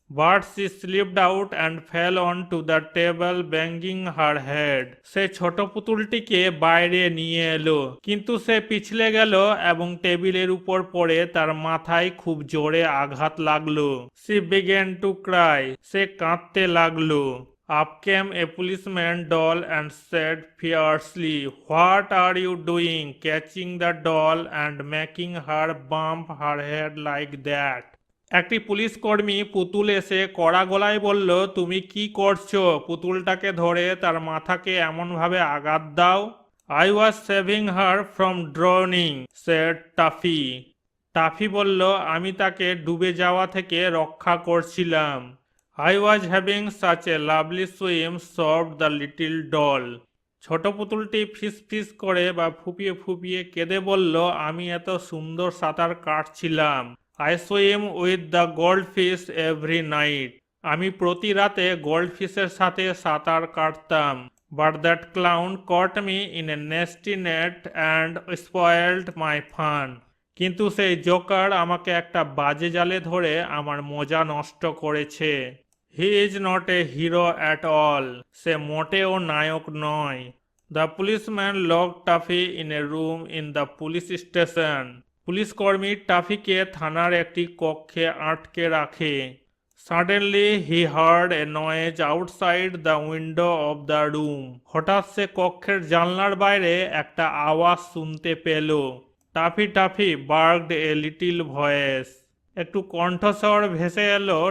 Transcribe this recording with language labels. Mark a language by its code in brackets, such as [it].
[en] But she slipped out and fell onto the table banging her head. [bn] সে ছোট পুতুলটিকে বাইরে নিয়ে এলো কিন্তু সে পিছলে গেল এবং টেবিলের উপর পড়ে তার মাথায় খুব জোরে আঘাত লাগলো। [en] She began to cry. [bn] সে কাঁদতে লাগলো। [en] Up came a policeman doll and said fiercely, "What are you doing, catching the doll and making her bump her head like that?" [bn] একটি পুলিশ কর্মী পুতুল এসে কড়া গলায় বলল, তুমি কি করছো? পুতুলটাকে ধরে তার মাথাকে এমনভাবে আঘাত দাও। [en] I was saving her from drowning, said Taffy. [bn] Toffee বলল, আমি তাকে ডুবে যাওয়া থেকে রক্ষা করছিলাম। [en] I was having such a lovely swim, soft the little doll. [bn] ছোট পুতুলটি ফিস ফিস করে বা ফুপিয়ে ফুপিয়ে কেঁদে বলল, আমি এত সুন্দর সাঁতার কাটছিলাম। [en] I swim with the goldfish every night. [bn] আমি প্রতি রাতে গোল্ডফিশের সাথে সাঁতার কাটতাম। [en] But that clown caught me in a nasty net and spoiled my fun. [bn] কিন্তু সেই জোকার আমাকে একটা বাজে জালে ধরে আমার মজা নষ্ট করেছে। [en] He is not a hero at all. [bn] সে মোটেও নায়ক নয়। [en] The policeman locked Taffy in a room in the police station. [bn] Police কর্মী টাফিকে থানার একটি কক্ষে আটকে রাখে। [en] Suddenly he heard a noise outside the window of the room. [bn] হঠাৎ সে কক্ষের জানলার বাইরে একটা আওয়াজ শুনতে পেল। [en] Taffy Taffy barked a little voice. [bn] একটু কণ্ঠস্বর ভেসে এলো।